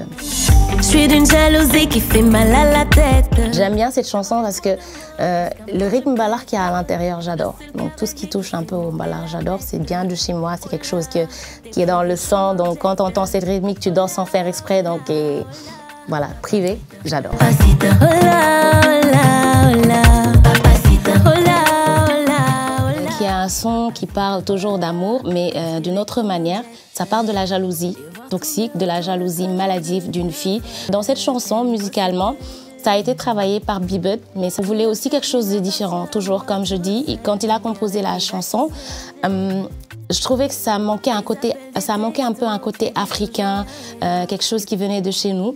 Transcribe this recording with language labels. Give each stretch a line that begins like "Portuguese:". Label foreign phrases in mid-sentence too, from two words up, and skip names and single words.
French: Je suis d'une jalousie qui fait mal à la tête. J'aime bien cette chanson parce que le rythme ballard qu'il y a à l'intérieur, j'adore. Donc tout ce qui touche un peu au ballard, j'adore. C'est bien de chez moi, c'est quelque chose qui est dans le sang. Donc quand tu entends cette rythmique, tu danses sans faire exprès. Donc voilà, Privé, j'adore.
Spanish: Papacita, hola, hola, hola. Papacita, hola, hola, hola.
French: Qui a un son qui parle toujours d'amour, mais d'une autre manière. Ça parle de la jalousie toxique, de la jalousie maladive d'une fille. Dans cette chanson, musicalement, ça a été travaillé par Bibut, mais ça voulait aussi quelque chose de différent. Toujours, comme je dis, quand il a composé la chanson, je trouvais que ça manquait un peu un côté africain, quelque chose qui venait de chez nous.